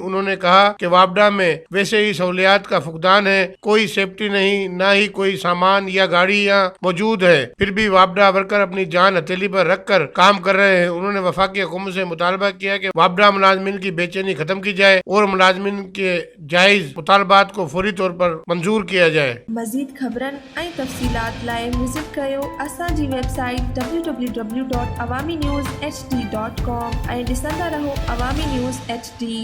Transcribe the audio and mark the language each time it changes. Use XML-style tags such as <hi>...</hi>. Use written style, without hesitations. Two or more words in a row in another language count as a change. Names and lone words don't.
<ur>انہوں نے کہا کہ وابڈا میں ویسے ہی سہولیات کا فقدان ہے، کوئی سیفٹی نہیں، نہ ہی کوئی سامان یا گاڑیاں موجود ہے، پھر بھی وابڈا ورکر اپنی جان ہتھیلی پر رکھ کر کام کر رہے ہیں۔ انہوں نے وفاقی حکومت سے مطالبہ کیا کہ وابڈا ملازمین کی بے چینی ختم کی جائے اور ملازمین کے جائز مطالبات کو فوری طور پر منظور کیا جائے۔</ur> <sd>مزید خبرن ऐं तफ़सीलात लाइ विज़िट कयो असांजी वेबसाइट www.awamiNewsHD.com ऐं ॾिसंदा रहो अवामी न्यूज़ HD।</sd>